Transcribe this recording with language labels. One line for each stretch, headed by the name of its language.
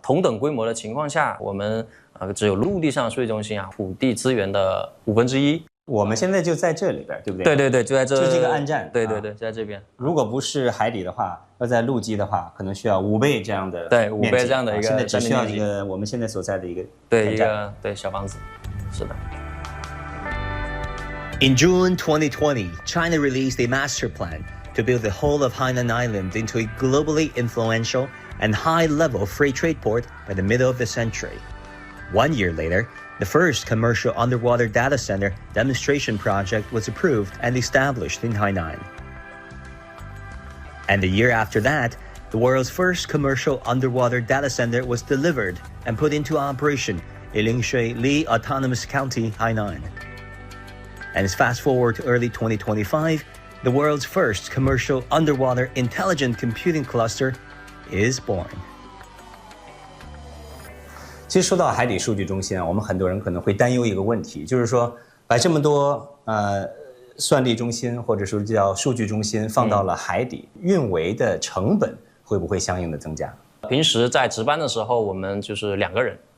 Chinese: 同等规模的情况下，我们只有陆地上的数据中心土地资源的1/5。我们现在就在这里边，对不对？对，就在这，就这个岸站。对，就在这边。如果不是海底的话，要在陆基的话，可能需要5倍这样的 5倍这样的一个现在只需要一个我们现在所在的一个小房子，是的。
English: In June 2020, China released a master plan to build the whole of Hainan Island into a globally influential and high-level free trade port by the middle of the century. 1 year later, the first commercial underwater data center demonstration project was approved and established in Hainan. And the year after that, the world's first commercial underwater data center was delivered and put into operation in Lingshui Li Autonomous County, Hainan. And fast forward to early 2025, the world's first commercial underwater intelligent computing cluster is born.
Chinese: 其实说到海底数据中心我们很多人可能会担忧一个问题，就是说把这么多算力中心或者说叫数据中心放到了海底，运维的成本会不会相应的增加？平时在值班的时候，我们就是2个人